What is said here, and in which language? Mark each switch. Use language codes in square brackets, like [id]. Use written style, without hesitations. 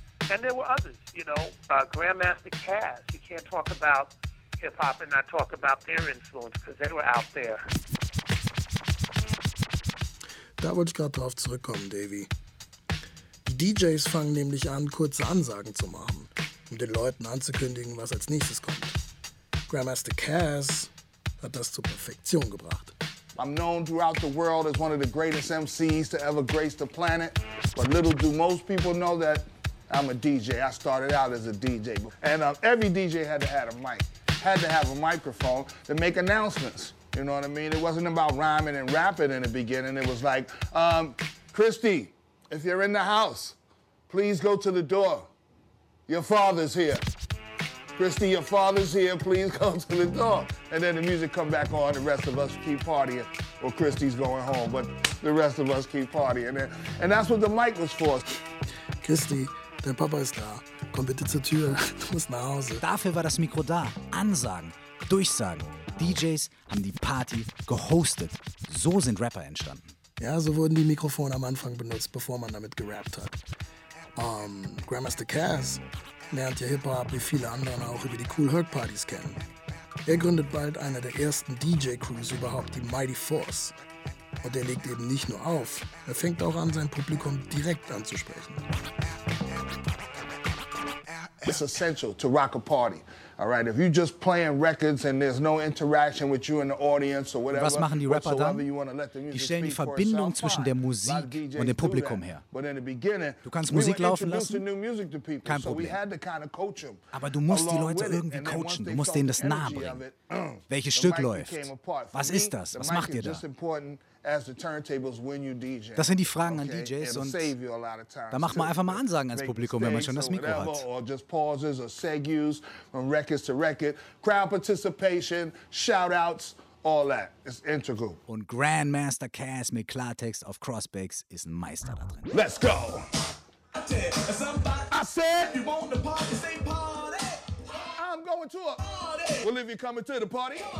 [en] And there were others, you know, Grandmaster Caz. You can't talk about hip hop and not talk about their influence, because they were out there. [de] Da wollte ich gerade drauf zurückkommen, Davy. Die DJs fangen nämlich an, kurze Ansagen zu machen, um den Leuten anzukündigen, was als nächstes kommt. Grandmaster Caz hat das zur Perfektion gebracht. [en] I'm known throughout the world as one of the greatest MCs to ever grace the planet. But little do most people know that I'm a DJ. I started out as a DJ. And every DJ had to have a mic, had to have a microphone to make announcements. You know what I mean? It wasn't about rhyming and rapping in the beginning. It was like, Christy, if you're in the house, please go to the door. Your father's here. Christy, your father's here, please come to the door. And then the music come back on, the rest of us keep partying. Well, Christy's going home, but the rest of us keep partying. And that's what the mic was for. [de] Christy, dein Papa ist da. Komm bitte zur Tür, du musst nach Hause. Dafür war das Mikro da. Ansagen, Durchsagen. DJs haben die Party gehostet. So sind Rapper entstanden. Ja, so wurden die Mikrofone am Anfang benutzt, bevor man damit gerappt hat. Grandmaster Caz lernt ja Hip-Hop wie viele anderen auch über die Kool Herc Parties kennen. Er gründet bald eine der ersten DJ-Crews überhaupt, die Mighty Force. Und er legt eben nicht nur auf, er fängt auch an, sein Publikum direkt anzusprechen. [en] It's essential to rock a party. All right, if you just playing records and there's no interaction with you in the audience or whatever. [de] Was machen die Rapper dann? Die stellen die Verbindung zwischen der Musik und dem Publikum her. Du kannst Musik laufen lassen, kein Problem. Aber du musst die Leute irgendwie coachen, du musst denen das nahe bringen. Welches Stück läuft? Was ist das? Was macht ihr da? Das sind die Fragen an DJs und da macht man einfach mal Ansagen ans Publikum, wenn man schon das Mikro hat. Und Grandmaster Caz mit Klartext auf Crossbakes ist ein Meister da drin. [en] Let's go! I said, you want the party, say party. I'm going to a party. Well, if you're coming to the party,